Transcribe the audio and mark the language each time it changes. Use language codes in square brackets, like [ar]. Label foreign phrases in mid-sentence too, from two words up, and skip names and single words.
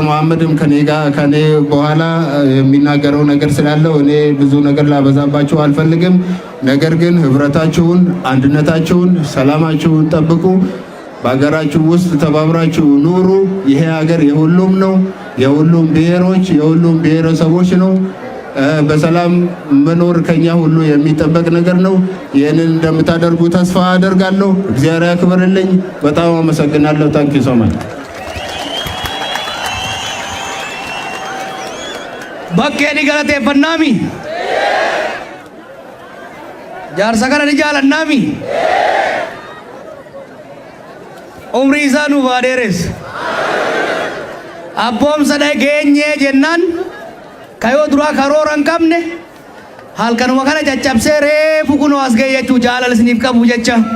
[am] መሐመድም ከኔ በኋላ የሚናገረው ነገር ስላለው እኔ ብዙ ነገር ላበዛባችሁ አልፈልግም። ነገር ግን ህብረታችሁን፣ አንድነታችሁን፣ ሰላማችሁን ጠብቁ። በሀገራችሁ ውስጥ ተባብራችሁ ኑሩ። ይሄ ሀገር የሁሉም ነው። የሁሉም ብሔሮች፣ የሁሉም ብሔረሰቦች ነው። በሰላም መኖር ከኛ ሁሉ የሚጠበቅ ነገር ነው። ይህንን እንደምታደርጉ ተስፋ አደርጋለሁ። እግዚአብሔር ያክብርልኝ። በጣም አመሰግናለሁ። [en] Thanks so much። [om] bakkeeni galateeffannaami jaarsa kana ni jaalannaami umrii isaa nuuf haa dheeressu abboomsa dhageenyee jennaan kayoo duraa karoora hin qabne halkanuma kana caccabsee reefu kunoo as ga'e jechuu jaalala isiniif qabu jecha